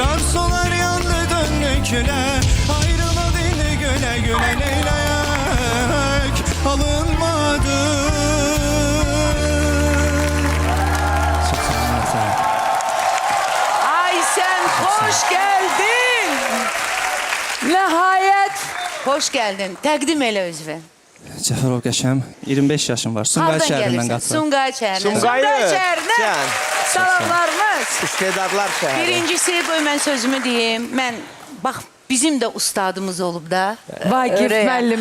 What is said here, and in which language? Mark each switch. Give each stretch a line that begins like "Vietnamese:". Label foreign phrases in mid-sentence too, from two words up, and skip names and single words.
Azerbaijani: Arzular yandı döndü küle. Ayrılık indi güle güle neyleyek. Alınmadı. Ay sen hoş geldin. Nihayet. Hoş geldin. Təqdim elə özünü. Cəfərov Qəşəm, 25 yaşım var. Sumqayıt şəhərindən qatılır. Sumqayıt şəhərindən. Sumqayıt şəhərindən. şəhər. Salamlarımız. İstedadlar şəhəri. Birincisi qoy mən sözümü deyim. Mən bax bizim də ustadımız olub da. Vagif müəllim,